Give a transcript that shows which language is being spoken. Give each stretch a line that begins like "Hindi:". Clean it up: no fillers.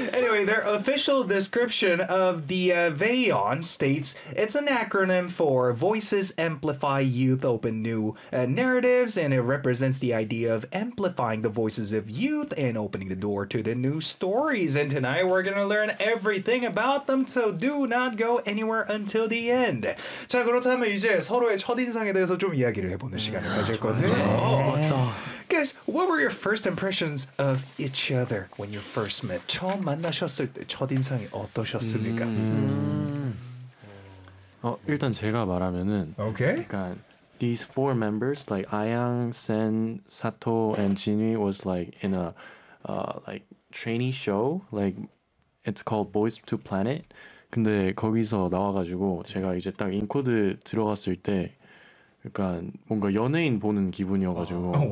English: Anyway, their official description of the Baeyon states it's an acronym for Voices Amplify Youth Open New Narratives, and it represents the idea of amplifying the voices of youth and opening the door to the new stories. And tonight we're gonna learn everything about them, so do not go anywhere until the end.
Korean: 자, 그렇다면 이제 서로의 첫인상에 대해서 좀 이야기를 해보는 시간을 가질 건데요.
English: Guys, what were your first impressions of each other when you first met?
Korean: 처음 만나셨을 때 첫인상이 어떠셨습니까? 일단 제가 말하면은 약간
English: these four members like Ayang, Sen, Sato, and Jinwi was like in a like trainee show like it's called Boys to Planet.
Korean: 근데 거기서 나와가지고 제가 이제 딱 인코드 들어갔을 때 약간 뭔가 연예인 보는 기분이어가지고